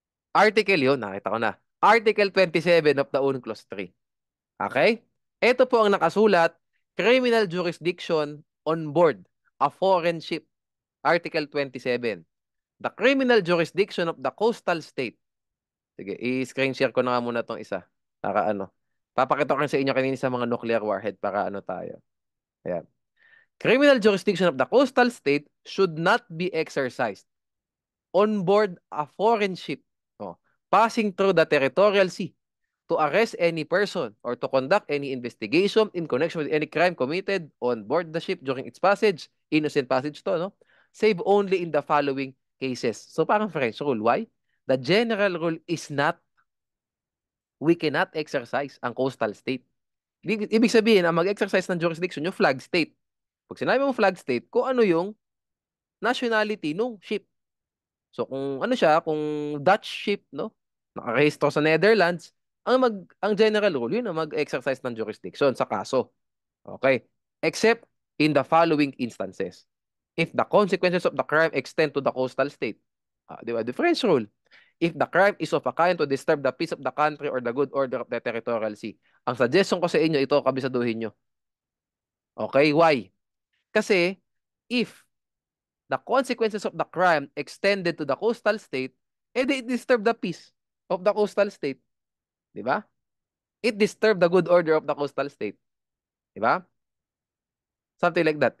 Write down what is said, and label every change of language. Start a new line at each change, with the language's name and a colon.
Filipino: Article yun, nakita ko na.
English: Article 27 of the UNCLOS 3. Okay?
Filipino: Ito po ang nakasulat,
English: criminal jurisdiction on board a foreign ship. Article 27. The criminal jurisdiction of the coastal state.
Filipino: Sige, i-screen share ko na nga muna tong isa. Para ano. Papakita ko rin sa inyo kanina sa mga nuclear warhead para ano tayo. Ayan.
English: Criminal jurisdiction of the coastal state should not be exercised on board a foreign ship, oh, passing through the territorial sea to arrest any person or to conduct any investigation in connection with any crime committed on board the ship during its passage. Innocent passage to, no? Save only in the following cases. So parang French rule. Why? The general rule is not, we cannot exercise ang coastal state.
Filipino: Ibig sabihin, ang mag-exercise ng jurisdiction, yung flag state. Pag sinabi mong flag state, kung ano yung nationality nung ship. So kung ano siya, kung Dutch ship, no, nakarehistro sa Netherlands, ang general rule yun na mag-exercise ng jurisdiction sa kaso.
English: Okay? Except in the following instances. If the consequences of the crime extend to the coastal state. Di ba? The French rule. If the crime is of a kind to disturb the peace of the country or the good order of the territorial sea.
Filipino: Ang suggestion ko sa inyo, ito kabisaduhin nyo.
English: Okay? Why? Kasi if the consequences of the crime extended to the coastal state, it disturbed the peace of the coastal state. Di ba? It disturbed the good order of the coastal state. Di ba? Something like that.